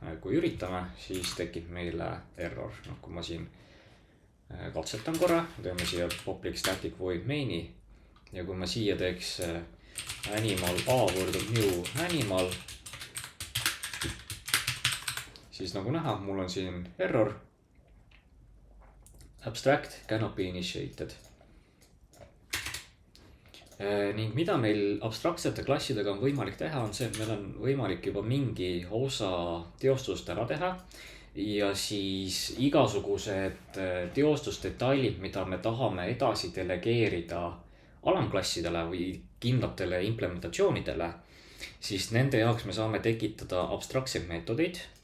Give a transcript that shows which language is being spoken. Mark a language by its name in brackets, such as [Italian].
[Estonian] Kui üritame, siis tekib meile error. Kui ma siin katsetan korra, teeme siia public static void main'i. Ja kui ma siia teeks animal a võrdub new animal, siis nagu näha, mul on siin error. [English] Abstract cannot be initiated. [Estonian] Ning mida meil abstraktsete klassidega on võimalik teha, on see, et meil on võimalik juba mingi osa teostust ära teha. Ja siis igasugused teostusdetailid, mida me tahame edasi delegeerida alamklassidele või kindlatele implementatsioonidele, siis nende jaoks me saame tekitada abstraktseid meetodeid.